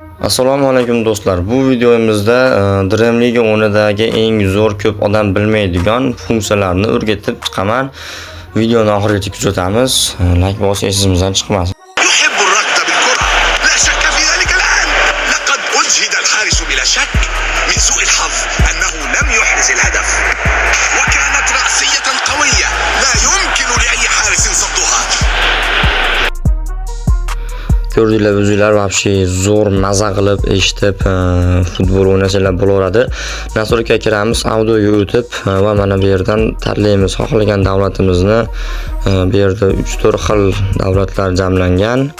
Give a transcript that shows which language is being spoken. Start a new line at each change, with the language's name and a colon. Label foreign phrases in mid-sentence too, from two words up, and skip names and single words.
Uzbek: Assalomu alaykum do'stlar. Bu videomizda Dream League o'yinidagi eng zo'r ko'p odam bilmaydigan funksiyalarni o'rgatib chiqaman. Videoni oxirigacha kuzatamiz. Like bosish esimizdan chiqmasin.
Arabic: يحب الركض بالكرة لا شك في ذلك الآن لقد أجهد الحارس بلا شك من سوء الحظ أنه لم يحرز الهدف وكانت رأسية قوية لا يمكن لأي حارس صدها.
Uzbek: Ko'rdinglar, o'zinglar vobshe zo'r maza qilib eshitib futbol o'ynasanglar bo'laveradi. Nastroyga kiramiz, audioga o'tib va mana bu yerdan tanlaymiz xohlagan davlatimizni. Bu yerda 3-4 xil davlatlar jamlangan.